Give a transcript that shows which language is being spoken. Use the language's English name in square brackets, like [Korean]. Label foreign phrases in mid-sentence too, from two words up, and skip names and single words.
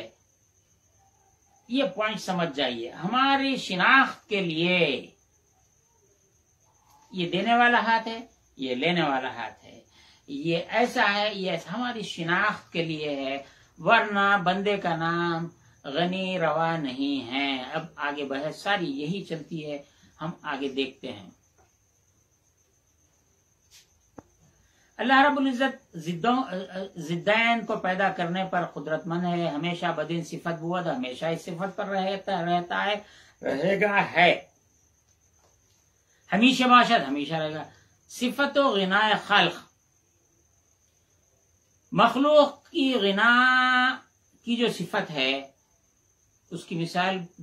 [Urdu] یہ پوائنٹ سمجھ جائیے، ہماری شناخت کے لیے یہ دینے والا ہاتھ ہے، یہ لینے والا ہاتھ ہے، یہ ایسا ہے، یہ ایسا ہماری شناخت کے لیے ہے، ورنہ بندے کا نام غنی روا نہیں ہے۔ اب آگے بحث ساری یہی چلتی ہے، ہم آگے دیکھتے ہیں۔ اللہ رب العزت ضدین کو پیدا کرنے پر قدرت مند ہے، [Persian] ہمیشہ بدین صفت بود، [Urdu] ہمیشہ اس صفت پر رہتا ہے، رہے گا ہے، [Persian] ہمیشہ باشد، [Urdu] ہمیشہ رہے گا۔ صفت و غنا خلق، مخلوق کی غنا کی جو صفت ہے اس کی مثال